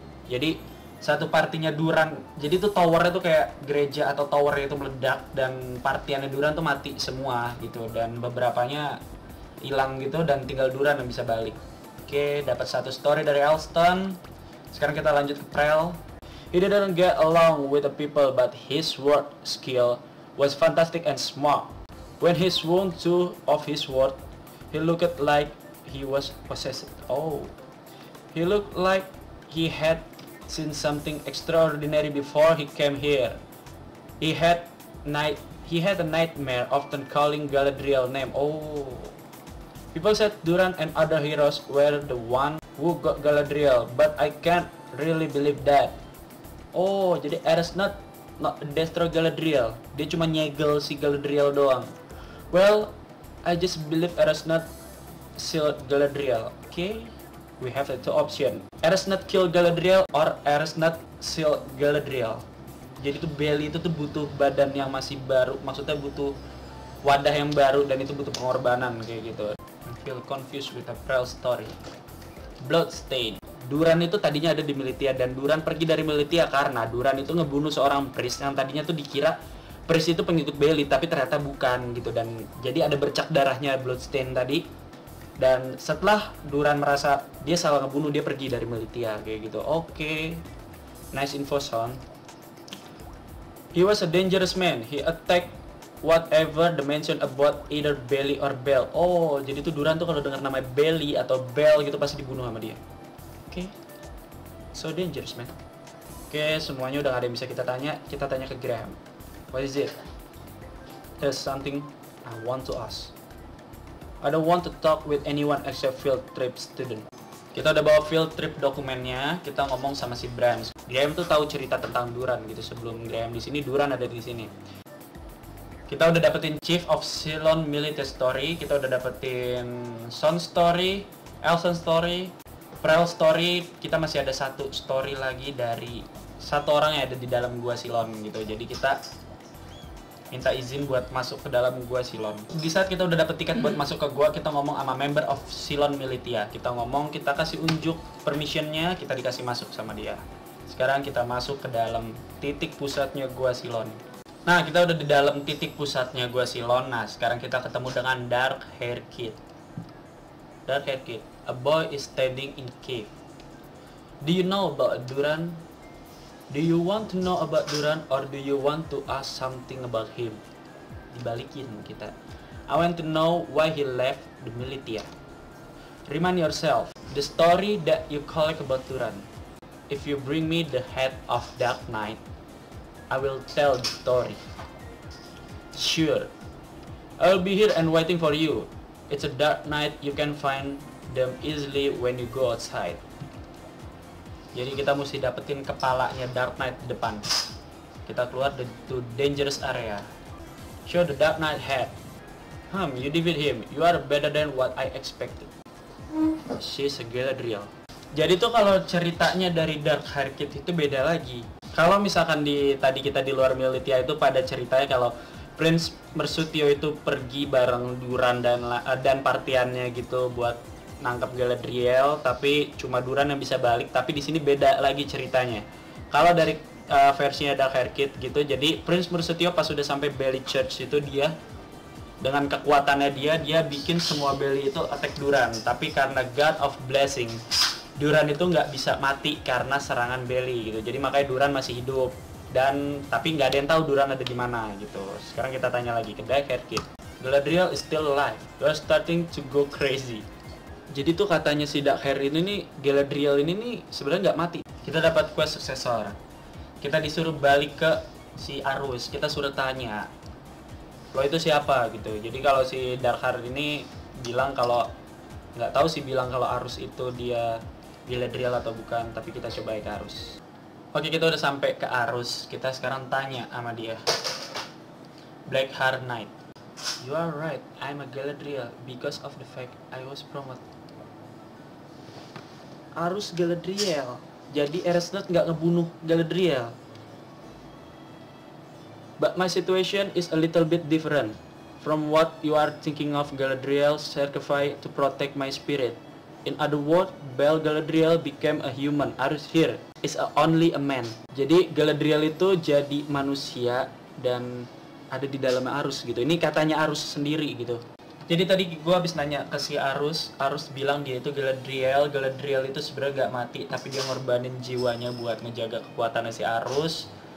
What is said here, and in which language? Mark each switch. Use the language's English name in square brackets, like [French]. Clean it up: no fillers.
[Indonesian] Jadi satu partinya Duran, jadi tuh towernya tuh kayak gereja atau towernya itu meledak dan partiannya Duran tuh mati semua gitu, dan beberapanya hilang gitu dan tinggal Duran yang bisa balik. Oke, dapat satu story dari Elston. Sekarang kita lanjut ke Prel. [English] He didn't get along with the people, but his sword skill was fantastic and smart. When he swung two of his sword, he looked like he was possessed. Oh, he looked like he had seen something extraordinary before he came here. He had a nightmare, often calling Galadriel's name. Oh, people said Duran and other heroes were the one who got Galadriel, but I can't really believe that. [Indonesian] Oh, jadi [English] Ares not destroy Galadriel. [Indonesian] Dia cuma nyegel si Galadriel doang. [English] Well, I just believe Ares not sealed Galadriel. Okay, we have the two option. Ares not kill Galadriel or Ares not seal Galadriel. [Indonesian] Jadi tuh Belly itu tuh butuh badan yang masih baru, maksudnya butuh wadah yang baru, dan itu butuh pengorbanan kayak gitu. [English] I feel confused with the Prel story. [Indonesian] Bloodstain. Duran itu tadinya ada di militia dan Duran pergi dari militia karena Duran itu ngebunuh seorang priest yang tadinya tuh dikira priest itu pengikut Belly, tapi ternyata bukan gitu, dan jadi ada bercak darahnya Bloodstain tadi. Dan setelah Duran merasa dia salah ngebunuh, dia pergi dari militia kayak gitu. [English] Oke. Nice info, son. He was a dangerous man. He attacked whatever the mention about either Belly or Bell. [Indonesian] Oh, jadi tuh Duran tuh kalau dengar nama Belly atau Bell gitu pasti dibunuh sama dia. Oke. [English] So dangerous, man. [Indonesian] Oke, semuanya udah gak ada yang bisa kita tanya. Kita tanya ke Graham. [English] What is it? There's something I want to ask. I don't want to talk with anyone except field trip student. [Indonesian] Kita udah bawa field trip dokumennya. Kita ngomong sama si Bram tuh tahu cerita tentang Duran gitu. Sebelum Graham di sini, Duran ada di sini. Kita udah dapetin Chief of Cylon Military Story, kita udah dapetin Son Story, Elson Story, Prel Story. Kita masih ada satu story lagi dari satu orang yang ada di dalam gua Cylon gitu. Jadi kita minta izin buat masuk ke dalam gua Cylon. Di saat kita udah dapet tiket buat masuk ke gua, kita ngomong sama [English] member of Cylon Militia. [Indonesian] Kita ngomong, kita kasih unjuk permissionnya, kita dikasih masuk sama dia. Sekarang kita masuk ke dalam titik pusatnya gua Cylon. Nah, kita udah di dalam titik pusatnya gua Cylon. Nah, sekarang kita ketemu dengan Dark Hair Kid. [English] Dark Hair Kid, a boy is standing in cave. Do you know about Duran? Do you want to know about Duran or do you want to ask something about him? [Indonesian] Dibalikin kita. [English] I want to know why he left the militia. Remind yourself the story that you collect about Duran. If you bring me the head of Dark Knight, I will tell the story. Sure, I will be here and waiting for you. It's a dark night, you can find them easily when you go outside. [Indonesian] Jadi kita mesti dapetin kepalanya Dark Knight di depan. Kita keluar [English] to dangerous area. Show the Dark Knight head. You defeat him. You are better than what I expected. She's a Galadriel. [Indonesian] Jadi tuh kalau ceritanya dari Dark Hair Kid itu beda lagi. Kalau misalkan tadi kita di luar Militia itu pada ceritanya kalau Prince Mercutio itu pergi bareng Duran dan partiannya gitu buat nangkap Galadriel, tapi cuma Duran yang bisa balik. Tapi di sini beda lagi ceritanya. Kalau dari versinya Dark Hair Kid gitu, jadi Prince Mercutio pas sudah sampai Belly Church itu dia dengan kekuatannya dia bikin semua Belly itu attack Duran. Tapi karena God of Blessing, Duran itu nggak bisa mati karena serangan Belly gitu. Jadi makanya Duran masih hidup. Dan tapi nggak ada yang tahu Duran ada di mana gitu. Sekarang kita tanya lagi ke Dark Hair Kid. [English] Galadriel is still alive. You are starting to go crazy. [Indonesian] Jadi tuh katanya si Dark Hair ini nih, Galadriel ini nih sebenarnya nggak mati. Kita dapat quest successor. Kita disuruh balik ke si Arus. Kita suruh tanya, lo itu siapa gitu. Jadi kalau si Dark Hair ini bilang kalau nggak tahu sih, bilang kalau Arus itu dia Galadriel atau bukan, tapi kita coba ke Arus. Oke, kita udah sampai ke Arus. Kita sekarang tanya sama dia. Blackheart Knight. [English] You are right, I'm a Galadriel because of the fact I was promoted. [Indonesian] Arus Galadriel. Jadi Eresnod nggak ngebunuh Galadriel. [English] But my situation is a little bit different from what you are thinking of. Galadriel sacrificed to protect my spirit. In other words, Bel Galadriel became a human. Arus here is only a man. [Indonesian] Jadi Galadriel itu jadi manusia dan ada di dalamnya Arus gitu. Ini katanya Arus sendiri gitu. Jadi tadi gue habis nanya ke si Arus bilang dia itu Galadriel. Galadriel itu sebenarnya gak mati, tapi dia ngorbanin jiwanya buat ngejaga kekuatannya si Arus.